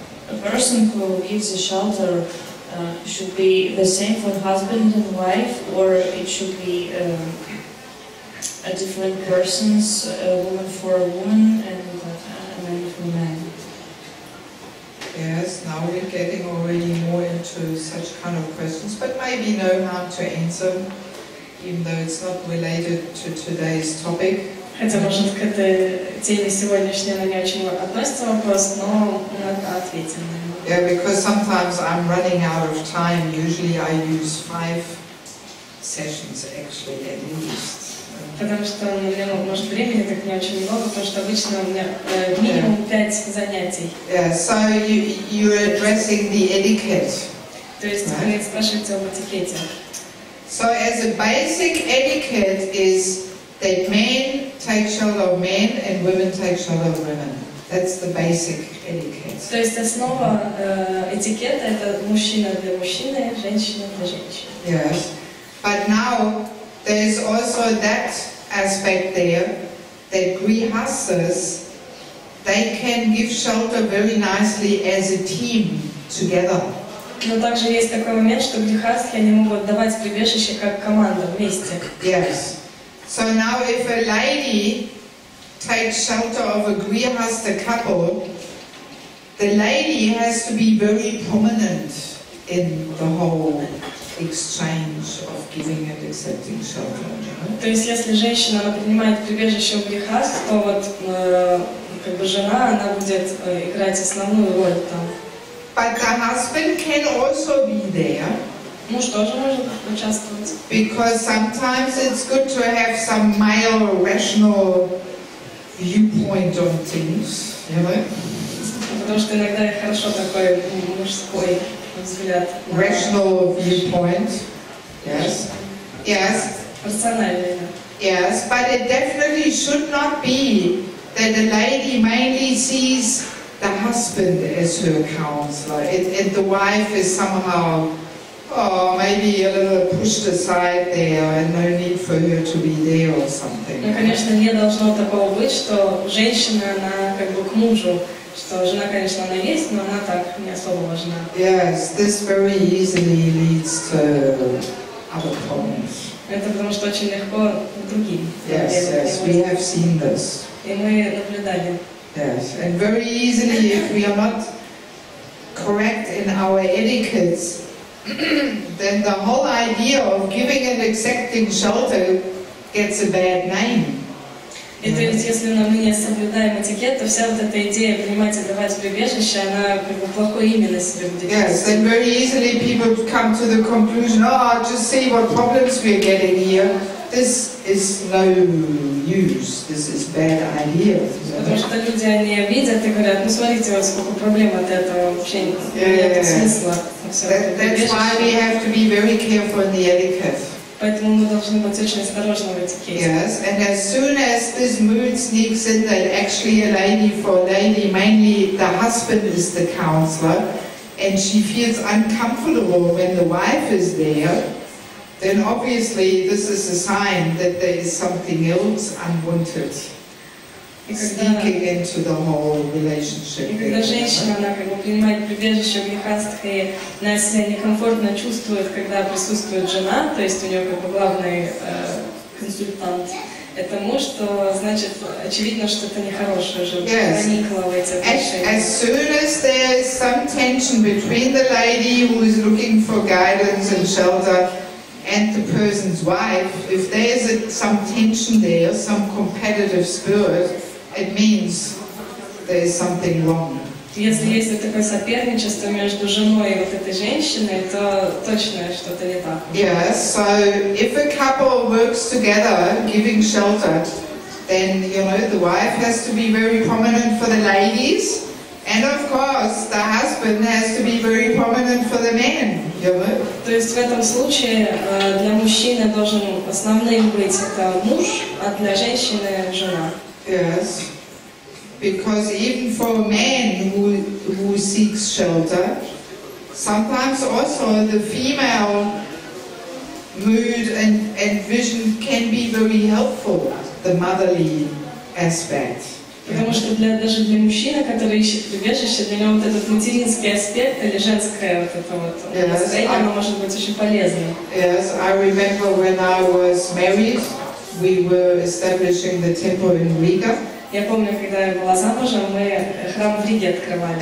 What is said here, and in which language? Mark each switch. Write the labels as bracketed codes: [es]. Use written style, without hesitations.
[en] A person who gives a shelter should be the same for husband and wife, or it should be a different persons, a woman for a woman and a man for a man. Yes, now we're getting already more into such kind of questions, but maybe know how to answer, even though it's not related to today's topic. [ru] Хотя, может, к этой теме сегодняшней она не очень относится вопрос, но мы ответим на него. [en] Yeah, because sometimes I'm running out of time. Usually I use 5 sessions actually at least. [ru] Потому что у меня, может, времени так не очень много, потому что обычно у меня минимум 5 занятий. [en] Yeah, so you're addressing the etiquette. [ru] То есть вы спрашиваете об этикете. [en] So as a basic etiquette is that men take shelter of men and women take shelter of women. That's the basic etiquette. [ru] То есть основа этикета это мужчина для мужчины, женщина для женщины. [en] Yes, but now there's also that aspect there that grihastas, they can give shelter very nicely as a team together. [ru] Но также есть такой момент, что грихастхи они могут давать прибежище как команда вместе. [en] Yes. So now if a lady takes shelter of a grihasta couple, the lady has to be very prominent in the whole exchange of giving and accepting shelter. [ru] То есть если женщина она принимает прибежище у грихаст, то вот как бы жена она будет играть основную роль там. [en] But the husband can also be there. [ru] Муж тоже может участвовать. [en] Because sometimes it's good to have some male rational viewpoint on things, you know? [ru] Потому что иногда хорошо такой мужской взгляд. [en] Rational viewpoint. Yes. Yes. [ru] Рациональный. [en] Yes, but it definitely should not be that the lady mainly sees the husband as her counselor, and the wife is somehow, maybe a little pushed aside there, and no need for her to be there or something. [ru] Ну, конечно, не должно такого быть, что женщина, она как бы к мужу, что жена, конечно, она есть, но она так не особо важна. [en] Yes, this very easily leads to other problems. [ru] Это потому что очень легко другим. [en] Yes, we have seen this. [ru] И мы наблюдали. [en] Yes, and very easily, if we are not correct in our etiquettes, then the whole idea of giving and accepting shelter gets a bad name. [ru] И то есть, если мы не соблюдаем этикет, то вся вот эта идея принимать и давать прибежище, она как бы плохое имя на себе будет. [en] Yes, then very easily people come to the conclusion, just see what problems we're getting here. This is no use. This is bad idea. [ru] Потому что люди, они видят и говорят, ну смотрите, вот сколько проблем от этого, вообще нет смысла. [en] That's why we have to be very careful in the etiquette. [ru] Поэтому мы должны быть очень осторожны в этикете. [en] Yes, and as soon as this mood sneaks in that actually for a lady, mainly the husband is the counselor, and she feels uncomfortable when the wife is there, then obviously this is a sign that there is something else unwanted sneaking into the whole relationship. [ru] И когда женщина, она как бы принимает прибежище в грехастах, и она себя некомфортно чувствует, когда присутствует жена, то есть у нее как бы главный консультант, это муж, то значит очевидно, что это нехорошее уже проникло в эти отношения. [en] As soon as there is some tension between the lady who is looking for guidance and shelter and the person's wife, if there is some tension there, some competitive spirit, it means there is something wrong. [ru] Если есть вот такое соперничество между женой и вот этой женщиной, то точно что-то не так. [en] Yeah, so if a couple works together giving shelter, then the wife has to be very prominent for the ladies, and of course the husband has to be very prominent for the men. [ru] То есть в этом случае для мужчины должен основным быть это муж, а для женщины жена. [en] Yes, because even for a man who seeks shelter, sometimes also the female mood and vision can be very helpful, the motherly aspect. [ru] Потому что даже для мужчины, который ищет прибежище, для него вот этот материнский аспект или женское вот это вот настроение, оно может быть очень полезным. [en] Yes, I remember when I was married, we were establishing the temple in Riga. [ru] Я помню, когда я была замужем, мы храм в Риге открывали.